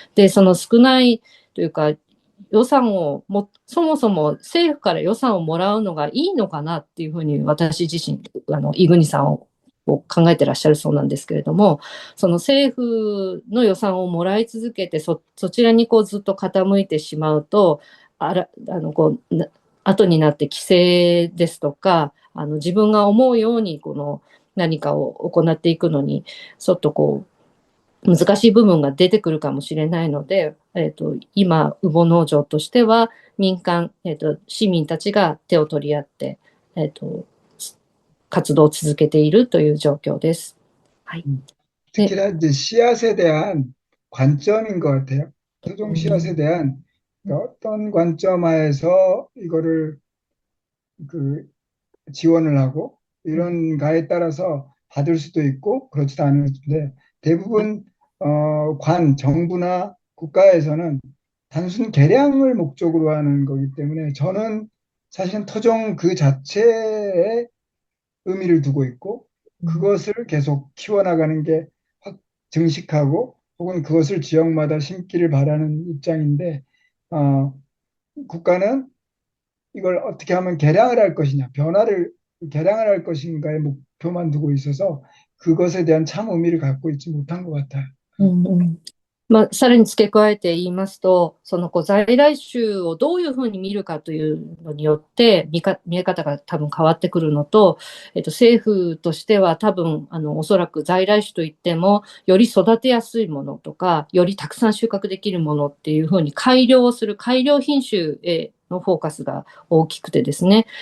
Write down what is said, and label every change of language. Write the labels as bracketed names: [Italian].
[Japanese] で、その少ないというか、予算をそもそも政府から予算をもらうのがいいのかなっていうふうに私自身、イグニさんを考えてらっしゃるそうなんですけれども、その政府の予算をもらい続けてそちらにずっと傾いてしまうと、後になって規制ですとか、自分が思うように何かを行っていくのにちょっと難しい部分が出てくるかもしれないので、今、ウボ農場としては民間、市民たちが手を取り合って、活動を続けているという状況です。はい。 [Korean] 특히나 이제 씨앗에 대한 관점인 것 같아요. 토종 씨앗에 대한 어떤 관점 하에서 이거를 그 지원을 하고 이런가에 따라서 받을 수도 있고 그렇지도 않은데 대부분 정부나 국가에서는 단순 개량을 목적으로 하는 거기 때문에 저는 사실은 토종 그 자체에 의미를 두고 있고 그것을 계속 키워나가는 게 증식하고 혹은 그것을 지역마다 심기를 바라는 입장인데 어, 국가는 이걸 어떻게 하면 개량을 할 것이냐, 개량을 할 것인가의 목표만 두고 있어서 그것에 대한 참 의미를 갖고 있지 못한 것 같아요. [Japanese] まあ、さらに付け加えて言いますと、その在来種をどういうふうに見るかというのによって見え方が多分変わってくるのと、政府としては多分おそらく在来種といってもより育てやすいものとかよりたくさん収穫できるものっていうふうに改良する改良品種へのフォーカスが大きくてですね。